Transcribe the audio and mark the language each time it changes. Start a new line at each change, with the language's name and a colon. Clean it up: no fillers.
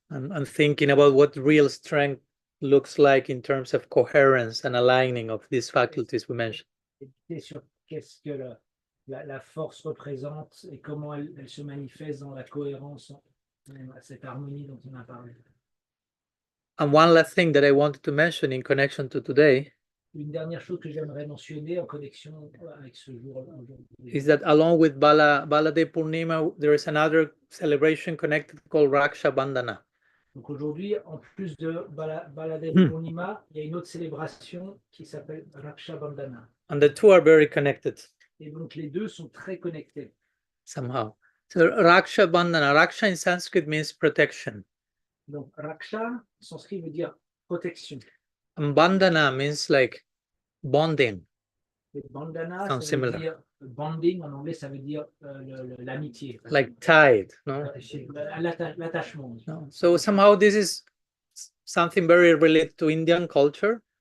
English: And thinking about what real strength looks like in terms of coherence and aligning of these faculties we mentioned.
French: Méditer sur qu'est-ce que la force représente et comment elle se manifeste dans la cohérence, cette harmonie dont on a parlé.
English: And one last thing that I wanted to mention in connection to today
French: Une dernière chose que j'aimerais mentionner en connexion avec ce jour aujourd'hui
English: is that along with Baladeva Purnima, there is another celebration connected called Raksha-bandhana.
French: Donc aujourd'hui, en plus de Baladeva Purnima, il y a une autre célébration qui s'appelle Raksha-bandhana.
English: And the two are very connected
French: Et donc les deux sont très connectés.
English: somehow. So Raksha-bandhana, Raksha in Sanskrit means protection.
French: Donc Raksha, en sanskrit, veut dire protection.
English: And bandhana means like bonding.
French: Et bandhana,
English: Sounds
French: ça veut
English: similar.
French: dire bonding, en anglais, ça veut dire l'amitié.
English: Like tied, no?
French: L'attachement.
English: No? So somehow this is something very related to Indian culture.